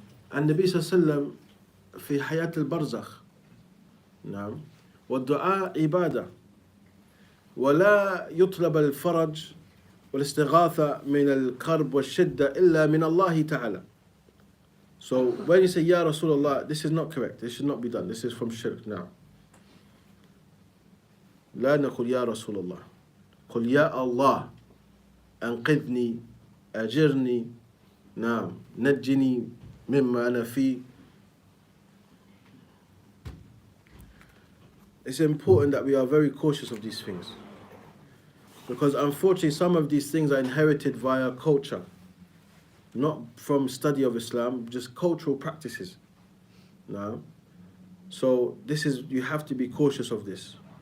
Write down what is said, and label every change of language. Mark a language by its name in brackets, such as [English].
[Arabic] And Nabi Sallallahu في حياة البرزخ. نعم. والدعاء عبادة. ولا يطلب الفرج والاستغاثة من الكرب والشدة إلا من الله تعالى. [English] So when you say Ya Rasulullah, this is not correct. This should not be done. This is from shirk now. [Arabic] لا نقول يا رسول الله. قل يا الله أنقذني أجرني نعم نجني مما أنا فيه. [English] It's important that we are very cautious of these things, because unfortunately some of these things are inherited via culture, not from study of Islam, just cultural practices. No? So you have to be cautious of this.